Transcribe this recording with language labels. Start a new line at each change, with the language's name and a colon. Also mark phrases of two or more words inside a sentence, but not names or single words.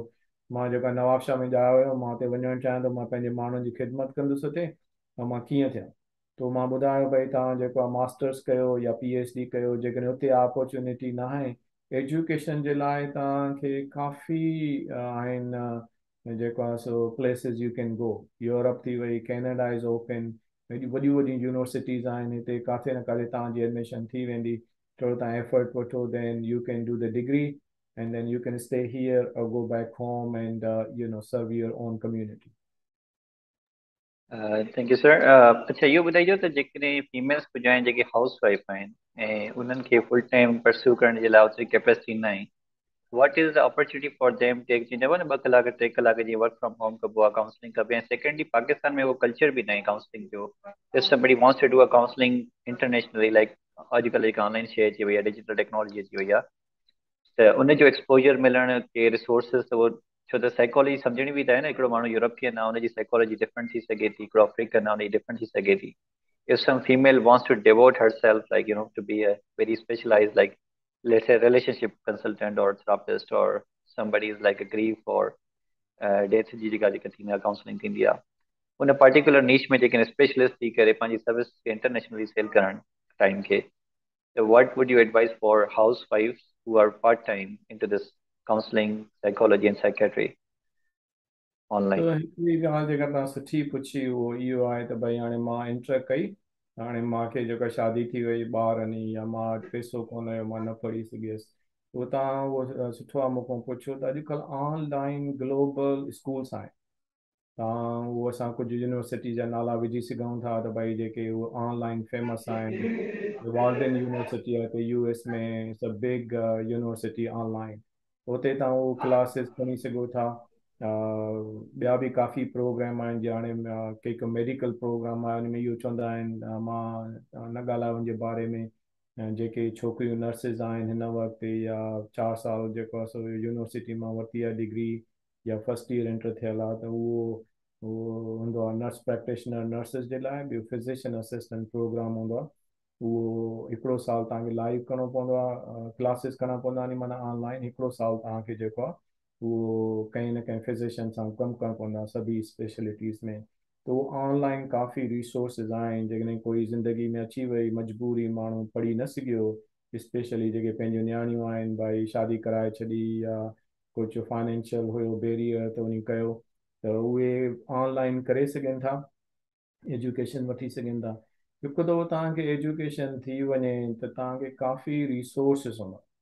Sindhi: मां जेको आहे नवाबशाह में ॼायो हुयो, मां हुते वञणु चाहियां थो, मां पंहिंजे माण्हुनि जी ख़िदमत कंदुसि हुते, ऐं मां कीअं थियां। तो मां ॿुधायो भई तव्हां जेको आहे मास्टर्स कयो या PhD कयो, जेकॾहिं हुते अपॉर्चुनिटी न आहे एजुकेशन जे लाइ, तव्हांखे काफ़ी आहिनि जेको आहे सो
English: places you can go.
Sindhi: यूरोप थी वई,
English: Canada is open,
Sindhi: हेॾी वॾियूं वॾियूं यूनिवर्सिटीज़ आहिनि हिते, काथे न काथे तव्हांजी एडमिशन थी वेंदी। थोरो तव्हां एफर्ट वठो,
English: then you can do the degree, and then you can stay here or go back home and serve your own community. thank you sir.
Sindhi: अच्छा इहो ॿुधाइजो त जेकॾहिं फीमेल्स कुझु आहिनि जेके
English: house wife
Sindhi: आहिनि ऐं उन्हनि खे
English: full time pursue
Sindhi: करण जे लाइ ओतिरी कैपेसिटी न आहे,
English: what is the opportunity for them take,
Sindhi: जीअं चइबो न 2 कलाक 3 कलाक जी
English: work from home
Sindhi: कबो आहे, काउंसलिंग कबी आहे। सेकेंडली पाकिस्तान में उहो कल्चर बि न आहे काउंसलिंग जो।
English: if somebody wants to do a counseling internationally,
Sindhi: लाइक अॼुकल्ह जेका ऑनलाइन शइ अची वई आहे,
English: digital technology
Sindhi: अची वई आहे, त उनजो एक्सपोजर मिलण के रिसोर्सिस, त उहो छो त साइकोलॉजी सम्झणी बि त आहे न, हिकिड़ो माण्हू यूरोपियन आहे उनजी साइकोलॉजी डिफरेंट थी सघे थी, हिकिड़ो अफ्रीकन आहे उनजी डिफरेंट थी सघे थी।
English: If some female wants to devote herself, like, to be a very specialized, like, let's say, relationship consultant or therapist, or somebody is like a grief or death
Sindhi: जी जेका थींदी आहे काउंसलिंग थींदी आहे, उन पर्टिकुलर नीच में जेके स्पेशलिस्ट थी करे पंहिंजी सर्विस खे इंटरनेशनली सेल करणु टाइम खे,
English: so what would you advise for housewives who are part-time into this counseling, psychology and psychiatry
Sindhi: त
English: online?
Sindhi: हिकिड़ी ॻाल्हि जेका तव्हां सुठी पुछी, उहो इहो आहे त भई हाणे मां इंटर कई, हाणे मूंखे जेका शादी थी वई, ॿार आहिनि, या मां वटि पैसो कोन हुयो, मां न पढ़ी सघियसि, उहो तव्हां उहो सुठो आहे मूंखां पुछो। त अॼुकल्ह
English: online global schools
Sindhi: आहिनि, तव्हां उहो असां कुझु यूनिवर्सिटी जा नाला विझी सघूं था, त भई जेके उहे ऑनलाइन फेमस आहिनि, वार्डन यूनिवर्सिटी आहे हिते US में,
English: it's a big university online,
Sindhi: हुते तव्हां उहो क्लासिस खणी सघो था। ॿिया बि काफ़ी प्रोग्राम आहिनि, जीअं हाणे कंहिं
English: medical program
Sindhi: आहे, हुन में इहो चवंदा आहिनि, मां न ॻाल्हायो हुनजे बारे में, जेके छोकिरियूं नर्सिस आहिनि हिन वक़्तु या 4 साल जेको आहे सो यूनिवर्सिटी मां वरिती आहे डिग्री या
English: first year enter
Sindhi: थियल आहे त उहो हूंदो आहे
English: nurse practitioner nurses
Sindhi: जे लाइ ॿियो
English: physician assistant program
Sindhi: हूंदो आहे उहो हिकिड़ो साल तव्हांखे लाइव करिणो पवंदो आहे क्लासिस करिणा पवंदा आहिनि माना ऑनलाइन हिकिड़ो साल तव्हांखे जेको आहे उहो कंहिं न कंहिं फिज़िशियन सां कमु करणु पवंदो आहे सभी स्पेशलिटीज़ में तो ऑनलाइन काफ़ी रिसोर्सिस आहिनि जेकॾहिं कोई ज़िंदगी में अची वई मजबूरी माण्हू पढ़ी न सघियो स्पेशली जेके पंहिंजूं नियाणियूं आहिनि भाई शादी कराए छॾी या कुझु फाइनेंशियल हुयो बैरियर त उन कयो त उहे ऑनलाइन करे सघनि था एजुकेशन वठी सघनि था हिकु दफ़ो तव्हांखे एजुकेशन थी वञे त तव्हांखे काफ़ी रिसोर्सिस हूंदा